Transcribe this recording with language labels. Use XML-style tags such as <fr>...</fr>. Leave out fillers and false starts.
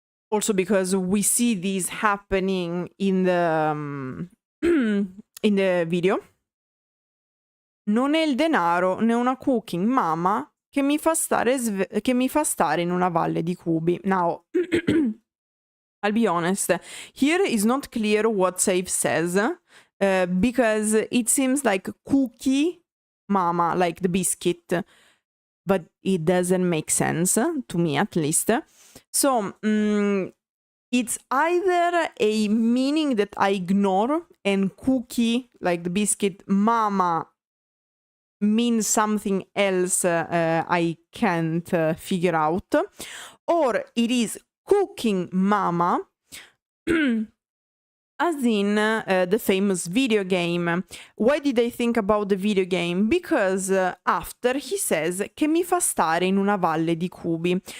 <en>Also because we see this happening in the in the video.</en> <it>Non è il denaro né una cooking mama che mi fa stare in una valle di cubi.</it> <en>Now, I'll be honest, here is not clear what Sayf says because it seems like cookie mama, like the biscuit, but it doesn't make sense to me at least. So it's either a meaning that I ignore and cookie, like the biscuit mama, means something else I can't figure out, or it is cooking mama as in the famous video game. Why did I think about the video game? Because after he says</en> <it>che mi fa stare in una valle di cubi.</it>